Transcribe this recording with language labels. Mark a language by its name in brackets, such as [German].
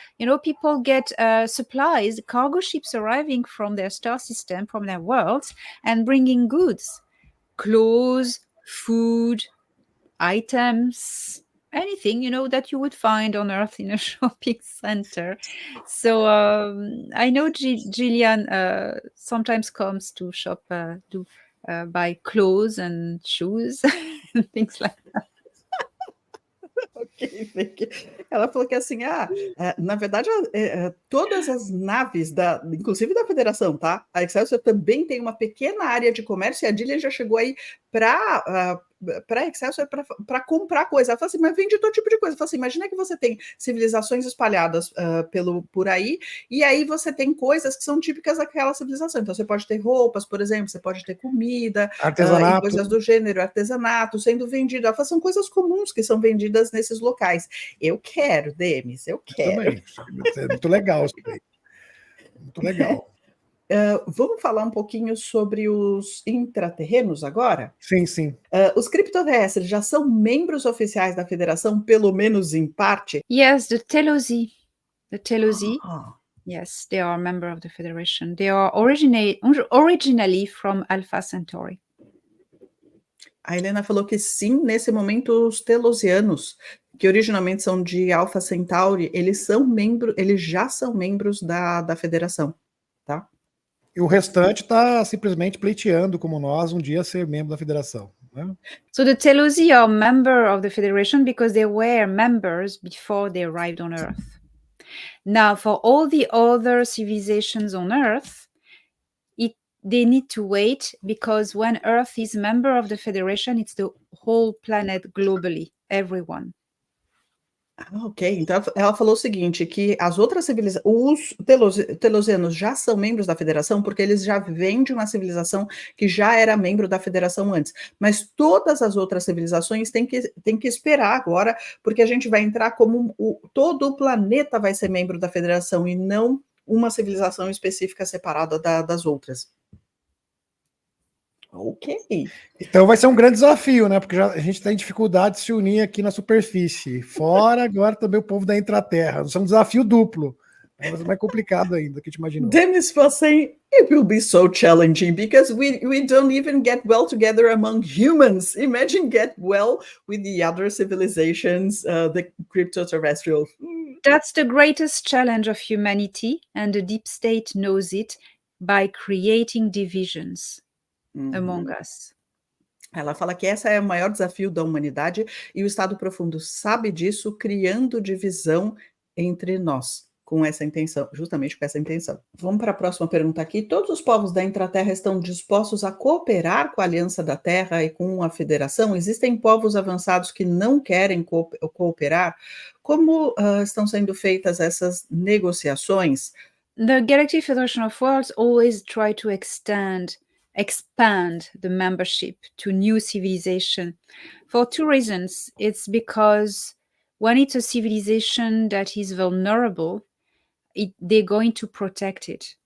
[English] You know, people get supplies, cargo ships arriving from their star system, from their worlds, and bringing goods, clothes, food, items, anything, you know, that you would find on Earth in a shopping center. So I know Gillian sometimes comes to shop to buy clothes and shoes and things like that. [Portuguese] Ela falou que assim, na verdade, todas as naves, inclusive da Federação, tá? A Excelsior também tem uma pequena área de comércio e a Dillian já chegou aí para Excelsior para comprar coisa. Ela falou assim, mas vende todo tipo de coisa. Ela falou assim, imagina que você tem civilizações espalhadas por aí, e aí você tem coisas que são típicas daquela civilização. Então você pode ter roupas, por exemplo, você pode ter comida, e Artesanato. coisas do gênero, artesanato sendo vendido. Ela falou, são coisas comuns que são vendidas nesses locais. Eu quero, Demis, eu quero. Também. É muito legal isso daí. Muito legal. Vamos falar um pouquinho sobre os intraterrenos agora? Sim, sim. Os criptoterrestres já são membros oficiais da Federação, pelo menos em parte? [English] Yes, the Telosi. Ah, Yes, they are a member of the Federation. They are originally from Alpha Centauri. [Portuguese] a Helena falou que sim, nesse momento os telosianos, que originalmente são de Alpha Centauri, eles já são membros da Federação, tá? E o restante está simplesmente pleiteando, como nós, um dia ser membro da federação. Né? [English] So the Telosi are member of the Federation because they were members before they arrived on Earth. Now, for all the other civilizations on Earth, they need to wait because when Earth is member of the Federation, it's the whole planet globally, everyone. [Portuguese] Ok, então ela falou o seguinte, que as outras civilizações, os telosianos já são membros da Federação porque eles já vêm de uma civilização que já era membro da Federação antes, mas todas as outras civilizações têm que esperar agora, porque a gente vai entrar como todo o planeta vai ser membro da Federação e não uma civilização específica separada das outras. Ok. Então vai ser um grande desafio, né? Porque a gente tem dificuldade de se unir aqui na superfície. Fora agora também o povo da intraterra. Isso é um desafio duplo. É mais complicado ainda do que te imaginou. [English] Demis was saying it will be so challenging because we don't even get well together among humans. Imagine get well with the other civilizations, the crypto-terrestrial. That's the greatest challenge of humanity, and the deep state knows it by creating divisions among us. [Portuguese] Ela fala que esse é o maior desafio da humanidade e o Estado Profundo sabe disso, criando divisão entre nós, com essa intenção, justamente com essa intenção. Vamos para a próxima pergunta aqui. Todos os povos da Intraterra estão dispostos a cooperar com a Aliança da Terra e com a Federação? Existem povos avançados que não querem cooperar? Como estão sendo feitas essas negociações? [English] The Galactic Federation of Worlds always try to expand the membership to new civilization for two reasons. It's because when it's a civilization that is vulnerable, they're going to protect it.